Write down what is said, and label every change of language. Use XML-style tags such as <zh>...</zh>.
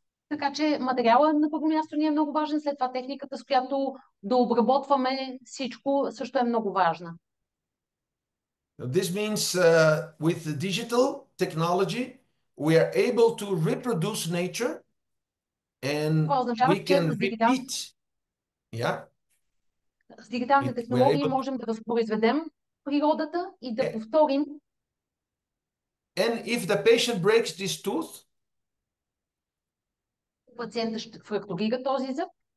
<bg>Така че материала на първо място ни е много важен, след това техниката, с която да обработваме всичко, също е много важна.</bg> <en>This means with the digital technology, we are able to reproduce nature and we can repeat. Yeah.</en> <bg>С дигиталните технологии можем да възпроизведем природата и да повторим.</bg> <en>And if the patient breaks this tooth,</en> <bg>пациентът ще фрактурира този зъб</bg>